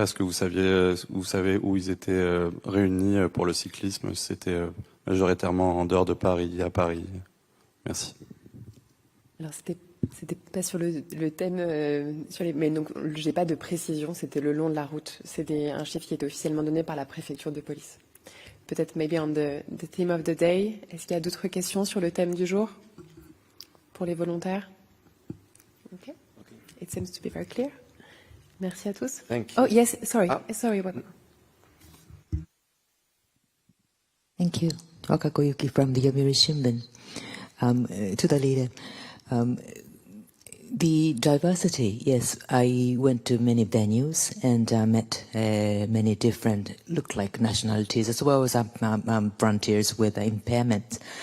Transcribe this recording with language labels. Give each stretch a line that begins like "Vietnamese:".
French: Est-ce que vous savez où ils étaient réunis pour le cyclisme? C'était majoritairement en dehors de Paris, à Paris. Merci. Alors c'était pas sur le thème mais donc j'ai pas de précision. C'était le long de la route. C'est un chiffre qui est officiellement donné par la préfecture de police. Peut-être
English: maybe on the theme of the day.
French: Est-ce qu'il y a d'autres questions sur le thème du jour pour les volontaires?
English: Okay. It seems to be very clear.
French: Merci à tous.
English: Thank you. Oh yes, sorry. Sorry. What? Thank you. Wakako Yuki from the Yomiuri Shimbun. To the leader, the diversity, yes, I went to many venues and met many different, look like nationalities as well as frontiers with impairments.